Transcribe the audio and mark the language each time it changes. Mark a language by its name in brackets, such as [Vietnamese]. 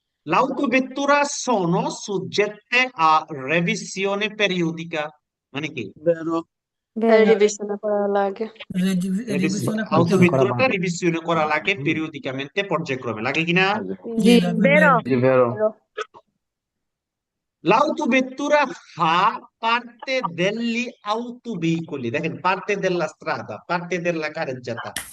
[Italian] L'autovettura sono soggette a revisione periodica [Bangla] মানে কি? বেরো রিভিশন করা লাগে রিভিশনে Autovetturata revisione করা লাগে periodicamente, পর্যায়ক্রমে লাগে কিনা? জি বেরো জি বেরো [Italian] L'autovettura fa parte degli autoveicoli, দেখেন parte della strada, parte della carreggiata।